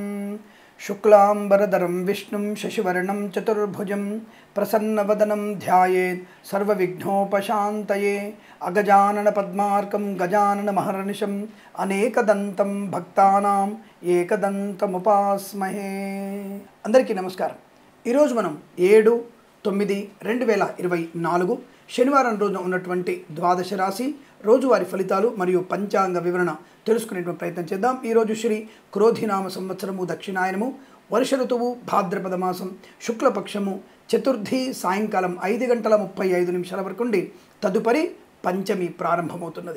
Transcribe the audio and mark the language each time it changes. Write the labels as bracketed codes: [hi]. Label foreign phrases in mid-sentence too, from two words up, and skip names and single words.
[sa] शुक्लांबरधरं विष्णुं शशिवर्णं चतुर्भुजं प्रसन्नवदनं ध्यायेत् सर्वविघ्नोपशान्तये। अगजानन पद्मार्कं गजाननमहर्निशम् अनेकदन्तं भक्तानां एकदन्तमुपास्महे। [te] అందరికీ నమస్కారం। ఈరోజు మనం 7/9/2024 శనివారం రోజున ఉన్నటువంటి ద్వాదశ రాశి రోజువారి ఫలితాలు మరియు పంచాంగ వివరణ తెలుసుకునేటువంటి ప్రయత్నం చేద్దాం। ఈరోజు శ్రీ క్రోధినామ సంవత్సరము దక్షిణాయనము వర్ష ఋతువు భాద్రపద మాసం శుక్లపక్షము చతుర్థి సాయంకాలం 5:35 వరకు ఉండి తదుపరి పంచమి ప్రారంభమవుతున్నది।